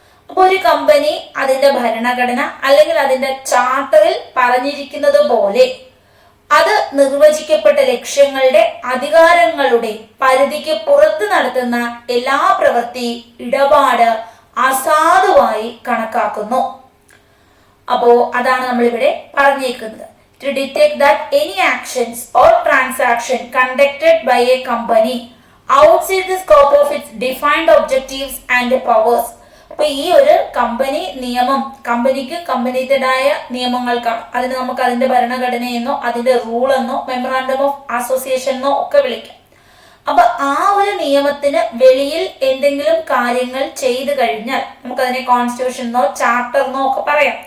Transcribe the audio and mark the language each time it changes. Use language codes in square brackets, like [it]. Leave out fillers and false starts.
[ml] അപ്പൊ ഒരു കമ്പനി അതിന്റെ ഭരണഘടന അല്ലെങ്കിൽ അതിന്റെ ചാർട്ടറിൽ പറഞ്ഞിരിക്കുന്നത് പോലെ അത് നിർവചിക്കപ്പെട്ട ലക്ഷ്യങ്ങളുടെ അധികാരങ്ങളുടെ പരിധിക്ക് പുറത്ത് നടത്തുന്ന എല്ലാ പ്രവൃത്തി, ഇടപാട് അസാധുവായി കണക്കാക്കുന്നു. അപ്പോ അതാണ് നമ്മൾ ഇവിടെ പറഞ്ഞേക്കുന്നത്. [en] To detect that any actions or transaction conducted by a company outside the scope of its defined objectives and powers. [ml] അപ്പൊ ഈ ഒരു കമ്പനി നിയമം, കമ്പനിക്ക് കമ്പനിയുടേതായ നിയമങ്ങൾക്കാണ്. അതിന് നമുക്ക് അതിന്റെ ഭരണഘടനയെന്നോ അതിന്റെ റൂൾ എന്നോ മെമ്മറാണ്ടം ഓഫ് അസോസിയേഷൻ എന്നോ ഒക്കെ വിളിക്കാം. അപ്പൊ ആ ഒരു നിയമത്തിന് വെളിയിൽ എന്തെങ്കിലും കാര്യങ്ങൾ ചെയ്തു കഴിഞ്ഞാൽ നമുക്കതിനെ കോൺസ്റ്റിറ്റ്യൂഷൻ എന്നോ ചാർട്ടർ എന്നോ ഒക്കെ പറയാം.